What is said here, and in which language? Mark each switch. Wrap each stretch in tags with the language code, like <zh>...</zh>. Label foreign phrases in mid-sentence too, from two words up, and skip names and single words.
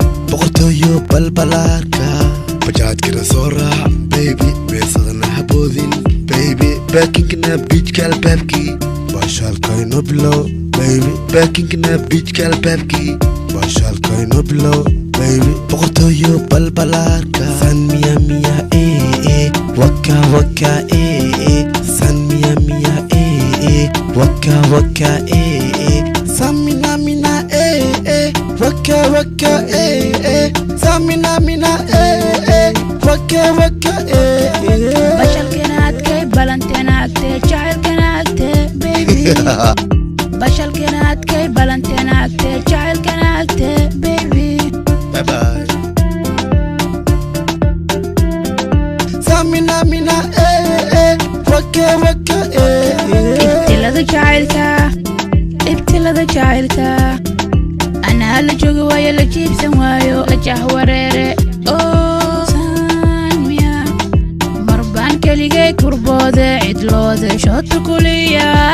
<so>Boqortooyo balbalaarka. Bajaajkana soo raac, baby. Beesadana ha boodin, baby. Baakingna beachka albaabkii. Baashaalkayno bilow, baby. Baakingna beachka albaabkii. Baashaalkayno bilow, baby. Boqortooyo balbalaarka. San Mia Mia, eh, eh. Waka Waka, eh, eh. San Mia Mia, eh, eh. Waka Waka, eh, eh. San Mina Mina, eh, eh. Waka, waka, eh, eh. Samina, mina, eh, eh. Waka, waka, eh, eh. Bashalkeena adkay, balanteena agtee, jacaylkeena agtee, baby. Bashalkeena adkay, balanteena agtee, jacaylkeena agtee, baby.</so> <en>Bye bye. Samina, mina, eh, eh. Waka, waka, eh, eh.</en> <so>Ibtilada jacaylka, ibtilada jacaylka. Anaa la joogi waayo, la jiibsan waayo, la jahwareere. Oh, saan miya? Mar baan keligay kurboode, cidloode, shooto kuliya.</so>